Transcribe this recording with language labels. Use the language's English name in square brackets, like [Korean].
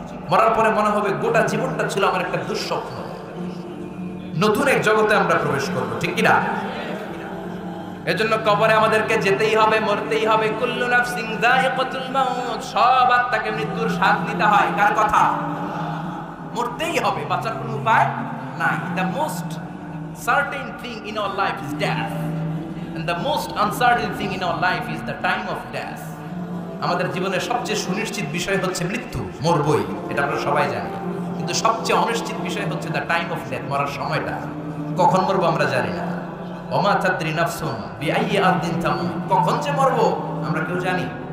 [Bangla] মরার পরে মনে হবে গোটা জীবনটা ছিল আমার একটা দুঃস্বপ্ন। নতুন এক জগতে আমরা প্রবেশ করব, ঠিক কিনা? এজন্য কবরে আমাদেরকে যেতেই হবে, মরতেই হবে। [Arabic] কুল্লু নাফসিন যায়িকাতুল মাউত, [Bangla] সব আত্মাকে মৃত্যুর স্বাদ নিতে হয়। কার কথা? মরতেই হবে, বাঁচার কোনো উপায় নাই। [English] The most Certain thing in our life is death, and the most uncertain thing in our life is the time of death. [Bangla] আমাদের জীবনের সবচেয়ে সুনিশ্চিত বিষয় হচ্ছে মৃত্যু, মরবই, এটা আমরা সবাই জানি। কিন্তু সবচেয়ে অনিশ্চিত বিষয় হচ্ছে [English] the time of death, [Bangla] মরার সময়টা। কখন মরবো আমরা জানি না। [Arabic] ওমা তাদরি নাফসুন বিআইয়ি আরদিন তামুত, [Bangla] কখন যে মরবো আমরা কেউ জানি।